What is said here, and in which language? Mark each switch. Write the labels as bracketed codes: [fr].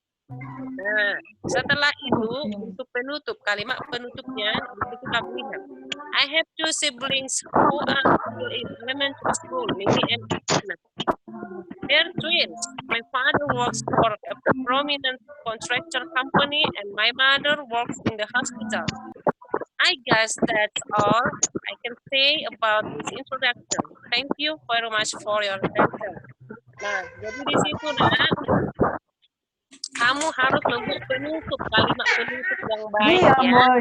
[id] Nah, setelah itu untuk penutup, kalimat penutupnya itu kamu lihat. [en] I have 2 siblings who are still in elementary school, Mimi and Anna. They're twins. My father works for a prominent construction company and my mother works in the hospital. I guess that's all I can say about this introduction. Thank you very much for your attention. [id] Nah, jadi di situ nak, kamu harus membuat penutup, kalimat penutup yang baik ya.